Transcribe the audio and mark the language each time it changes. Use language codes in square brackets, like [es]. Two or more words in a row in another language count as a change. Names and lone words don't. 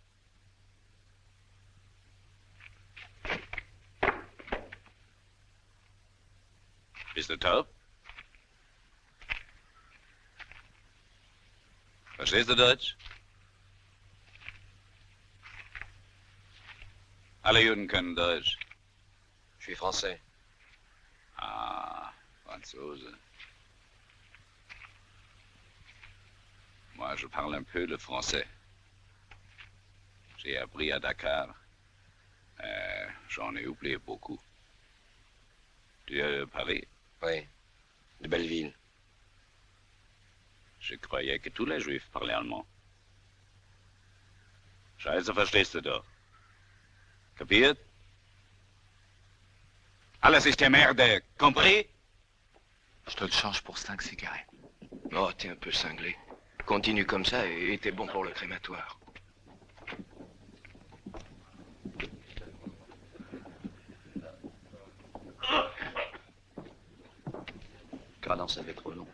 [de] Bist du taub? Verstehst du Deutsch? Alle Juden können Deutsch. [fr] Je suis français. [de] Ah, Franzose. [fr] Moi, je parle un peu le français. J'ai appris à Dakar. J'en ai oublié beaucoup. Tu es de Paris? Oui, de Belleville. Je croyais que tous les Juifs parlaient allemand. [de] Scheiße, verstehst du doch. Kapiert? Alles ist der Merde, compris? [fr] Je te le change pour 5 cigarettes. Oh, t'es un peu cinglé. Continue comme ça et t'es bon pour le crématoire. Cadence avait trop long.